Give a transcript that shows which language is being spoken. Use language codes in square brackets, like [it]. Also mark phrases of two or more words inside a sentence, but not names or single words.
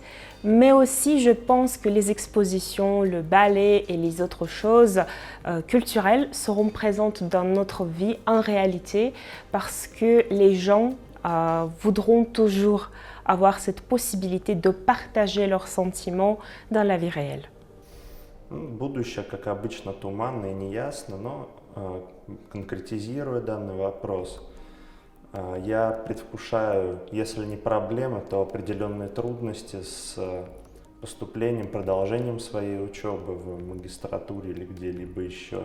[fr] Mais aussi, je pense que les expositions, le ballet et les autres choses culturelles seront présentes dans notre vie en réalité parce que les gens voudront toujours avoir cette possibilité de partager leurs sentiments dans la vie réelle. [ru] Будущее, как обычно, туманно и неясно, но конкретизируя данный вопрос, я предвкушаю, если не проблемы, то определенные трудности с поступлением, продолжением своей учебы в магистратуре или где-либо еще.